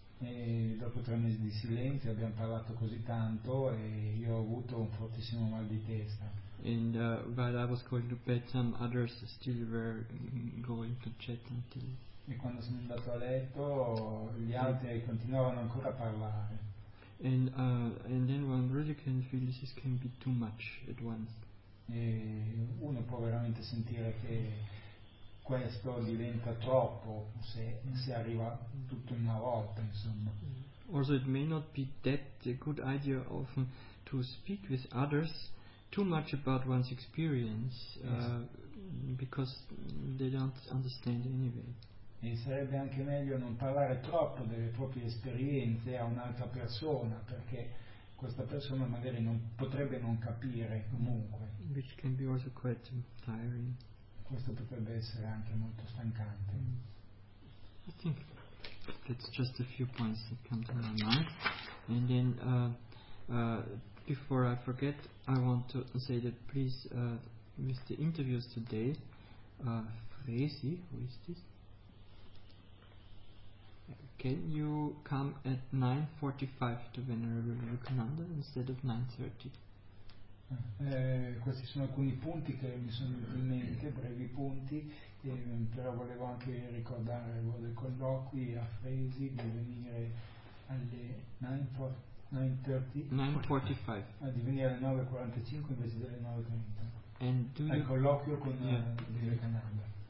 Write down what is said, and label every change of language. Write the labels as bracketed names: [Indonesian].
[Italian] E dopo 3 mesi di silenzio abbiamo parlato così tanto e io ho avuto un fortissimo mal di testa. [English] And while I was going to bed, some others still were going to chat until. [Italian] E quando sono andato a letto, gli altri continuavano ancora a parlare. [English] And then one really can feel this can be too much at once. [Italian] E uno può veramente sentire che questo diventa troppo se arriva tutto in una volta, insomma. [English] Also it may not be that a good idea often to speak with others too much about one's experience. Yes. Because they don't understand anyway. [Italian] E sarebbe anche meglio non parlare troppo delle proprie esperienze a un'altra persona perché questa persona magari non potrebbe non capire comunque. [English] Which can be also quite tiring. [Italian] Questo potrebbe essere anche molto stancante. [English] I think that's just a few points that come to my mind. And then before I forget, I want to say that please with the interviews today, Fresi, who is this? Can you come at 9:45 to Venerable Vivekananda instead of 9:30? [Italian] Questi sono alcuni punti che mi sono venuti in mente, brevi punti, però volevo anche ricordare il ruolo dei colloqui a Fresi, di venire alle 9:45 di venire alle 9:45 invece delle 9:30 al colloquio con Vivekananda.